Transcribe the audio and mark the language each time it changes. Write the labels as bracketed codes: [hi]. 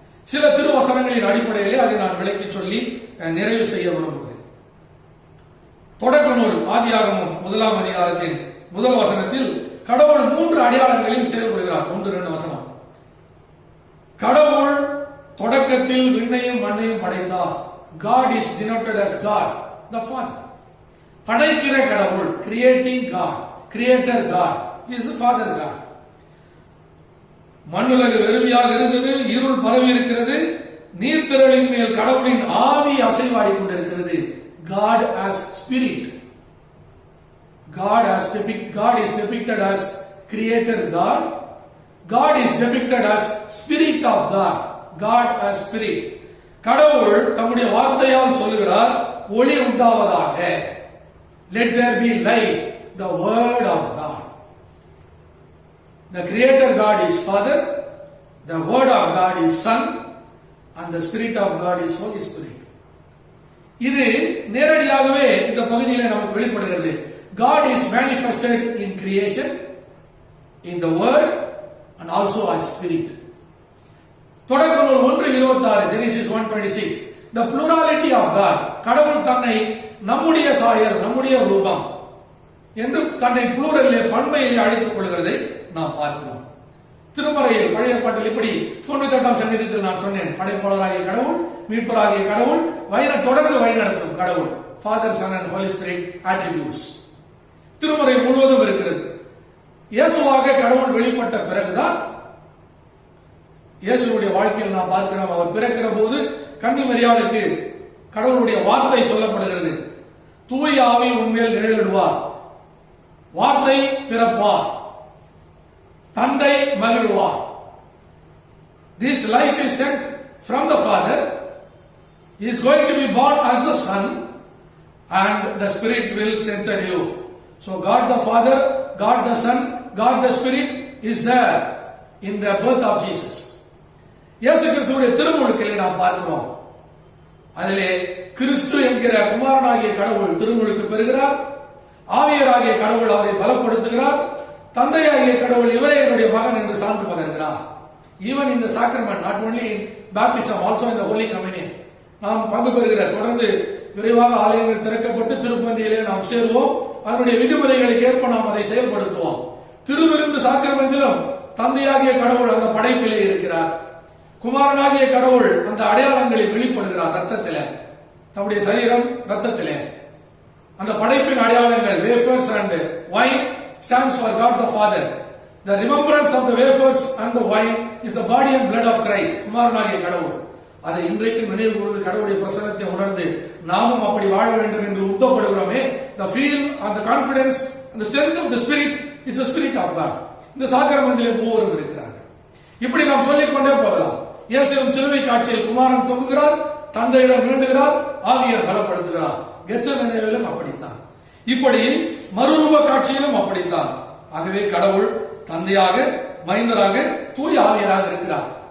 [ta] சில திருவசனங்களின் அடிப்படையிலே அதை நான் விளக்கி சொல்லி நிறைவு செய்ய விரும்புகிறேன். தொடக்க நூல் ஆதியாகமம் 1ஆம் அதிகாரத்தின் 1 வசனத்தில் கடவுள் 3 அடையாளங்களில் செயல்படுகிறார். 1-2 வசனம். கடவுள் தொடக்கத்தில் விண்ணையும் மண்ணையும் படைத்தார். [en] God is denoted as God, the Father. [ta] படைக்கிற கடவுள், [en] creating God, creator God is the Father God. [ta] மண்ணுலகு வெறுமையாக இருந்தது, இருள் பரவி இருக்கிறது, நீர்த்திரளின் மேல் கடவுளின் ஆவி அசைவாடி கொண்டிருக்கிறது. [en] God as spirit. God is depicted as creator God. God is depicted as spirit of God. God as spirit. [ta] கடவுள் தம்முடைய வார்த்தையால் சொல்லுகிறார், ஒளி உண்டாவதாக. [en] Let there be light, the word of God. The creator God is Father, the word of God is Son, and the spirit of God is Holy Spirit. [ta] இது நேரடியாகவே இந்த பகுதியில் நமக்கு வெளிப்படுகிறது. [en] God is manifested in creation, in the word, and also as spirit. தொடக்க நூல் 1:26, Genesis 1:26. The plurality of God. [ta] கடவுள் தன்னை நம்முடைய சாயல், நம்முடைய ரூபம் என்று தன்னை புளூரலிலே, பன்மையிலே அழைத்துக் கொள்கிறதை நாம் பார்க்கிறோம். திருமறையில் பழைய பாட்டில் இப்படி 98ஆம் சங்கீதத்தில் நான் சொன்னேன், படைப்பாளராகிய கடவுள், மீட்பராகிய கடவுள், தொடர்ந்து வழிநடத்தும் கடவுள். [en] Father, Son and Holy Spirit attributes. [ta] திருமறை முழுவதும் இருக்கிறது. இயேசுவாக கடவுள் வெளிப்பட்ட பிறகுதான் இயேசுடைய வாழ்க்கையில் நாம் பார்க்கிறோம். அவர் பிறக்கிற போது கன்னி மரியாளுக்கு கடவுளுடைய வார்த்தை சொல்லப்படுகிறது. தூய ஆவி உன்மேல் நிழலிடுவார், வார்த்தை பிறப்பார், தந்தை மகிழ்வார். [en] This life is sent from the Father. He is going to be born as the Son, and the Spirit will strengthen you. So God the Father, God the Son, God the Spirit is there in the birth of Jesus. [ta] இயேசு கிறிஸ்துவுடைய திருமுழுக்கிலே நாம் பார்க்கிறோம். அதிலே கிறிஸ்து என்கிற குமாரனாகிய கடவுள் திருமுழுக்கு பெறுகிறார். ஆவியராகிய கடவுள் அவரை பலப்படுத்துகிறார். தந்தையாகிய கடவுள் இவரே என்னுடைய மகன் என்று சான்று பகர்கிறார். ஈவன் இந்த sacrament, [en] not only in baptism, also in the holy communion [ta] நாம் பங்கு பெறுகிற, தொடர்ந்து விரைவாக ஆலயங்கள் திறக்கப்பட்டு திருப்பந்தியிலே நாம் சேருவோம். அதனுடைய விதிமுறைகளுக்கு ஏற்ப நாம் அதை செயல்படுத்துவோம். திருவிருந்து சாக்ரமெண்டிலும் தந்தையாகிய கடவுள் அந்த படைப்பிலே இருக்கிறார். குமாரனாகிய கடவுள் அந்த அடையாளங்களில் வெளிப்படுகிறார். ரத்தத்திலே, தம்முடைய சரீரம் ரத்தத்திலே அந்த படைப்பின் அடையாளங்கள், [en] wafers and wine stands for God the Father. The remembrance of the wafers and the wine is the body and blood of Christ. [ta] குமாரனாகிய கடவுள் அதை இன்றைக்கு நினைவு கூர்ந்து கடவுளுடைய பிரசன்னத்தை உணர்ந்து நாமும் அப்படி வாழ வேண்டும் என்று உத்தப்படுகிறோமே. [en] The feel and the confidence and the strength of the spirit is the spirit of God. [ta] இந்த சாக்கிரமத்திலே மூவரும் இருக்கிறார்கள். இப்படி நாம் சொல்லிக் கொண்டே போகலாம். இயேசுவின் சிலுவை காட்சியில் குமாரன் தொங்குகிறார், தந்தையிடம் வேண்டுகிறார், ஆவியர் பலப்படுத்துகிறார். கெத்செமனேவிலும் அப்படித்தான். இப்படி மறுரூப காட்சியிலும் அப்படித்தான். ஆகவே கடவுள் தந்தையாக, மைந்தராக, தூய ஆவியராக இருக்கிறார்.